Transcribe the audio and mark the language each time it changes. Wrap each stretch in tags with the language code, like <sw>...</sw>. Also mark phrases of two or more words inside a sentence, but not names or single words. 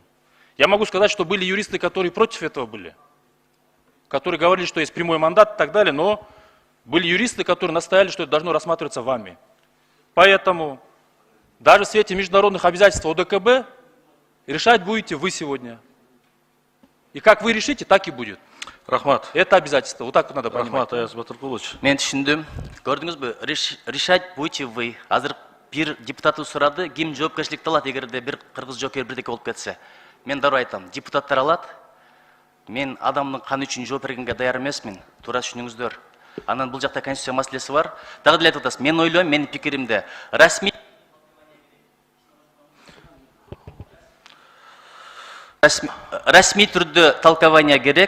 <ru>Я могу сказать, что были юристы, которые против этого были, которые говорили, что есть прямой мандат и так далее, но были юристы, которые настояли, что это должно рассматриваться вами. Поэтому даже в свете международных обязательств ОДКБ решать будете вы сегодня. И как вы решите, так и будет. Рахмат. Это обязательство. Вот так вот надо понимать. Рахмат Аяз Батыркулович.</ru> <ky>Мен түшүндүм. Көрдүңүзбү?</ky> <ru>Решать будете вы.</ru> <ky>Азыр бир депутаты сурады, ким жоопкерчиликти алат эгерде бир кыргыз жокер бирдеке болуп кетсе. Мен дароо айтам, депутаттар алат. Мен адамдын каны үчүн жооп бергенге даяр эмесмин. Туура түшүнүңүздөр. Анан бул жакта конституция маселеси бар. Дагы деле айтып атасыз. Мен ойлойм, менин пикиримде расмий түрдө толкование керек.</ky>